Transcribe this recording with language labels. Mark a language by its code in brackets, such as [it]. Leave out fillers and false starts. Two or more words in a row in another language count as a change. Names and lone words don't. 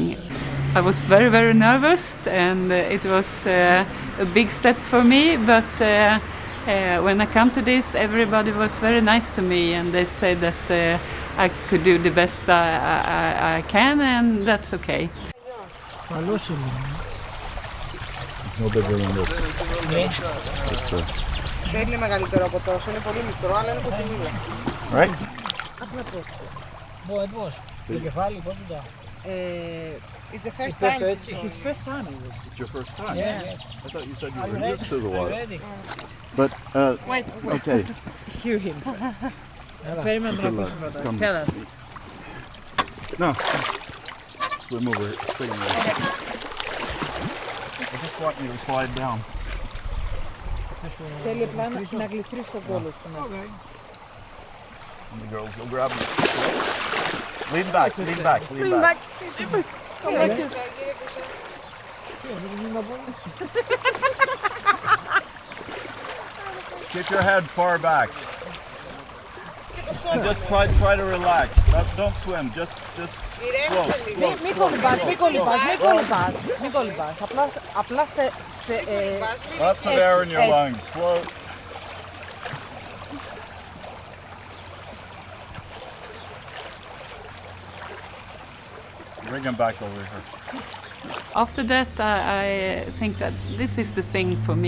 [en] I was very, very nervous, and it was a big step for me, but when I come to this, everybody was very nice to me, and they said that I could do the best I can, and that's okay. No bigger than this. [el] Δεν είναι μεγαλύτερο από τόσο, είναι πολύ μικρό, αλλά είναι κοκκινίλα. [en] Right? [el] Απλά πώς. [en] It was. [el] Το κεφάλι, πώς ήταν. [en] It's the first time. It's his first time. It's your first time? Yeah. I thought you said you were used to the water. Ready. But, wait. Okay. Hear him first. Tell us. No. Swim over it. I just want you to slide down. [el] Θέλει απλά να γλιστρήσει τον κόλο σου. [en] And the girls will grab you. Lean back, lean back, lean back. Keep your head far back. And just try to relax. Don't swim. Just float. [el] Μην κολυμπάς. Απλά [en] Lots of air in your lungs. Float. Bring him back over here. After that, I think that this is the thing for me.